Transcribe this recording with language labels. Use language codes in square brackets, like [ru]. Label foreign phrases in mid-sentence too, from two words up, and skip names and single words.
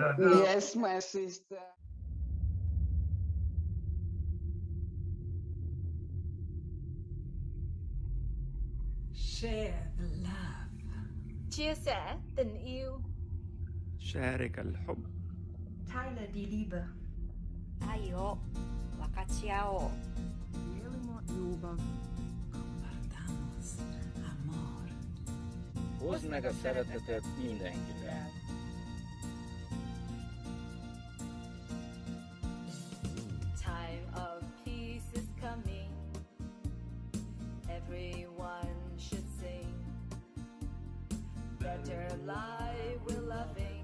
[en] Yes, my sister. Share the love. [vi] Chia sẻ tình yêu. [ar] شارك الحب. [de] Teile die Liebe. [ja] 愛を分かち合おう。 [es] Compartamos amor. [hu] Hozd meg a szeretetet mindenkivel. [en] Time of peace is coming. Everyone should sing. Better life we're loving.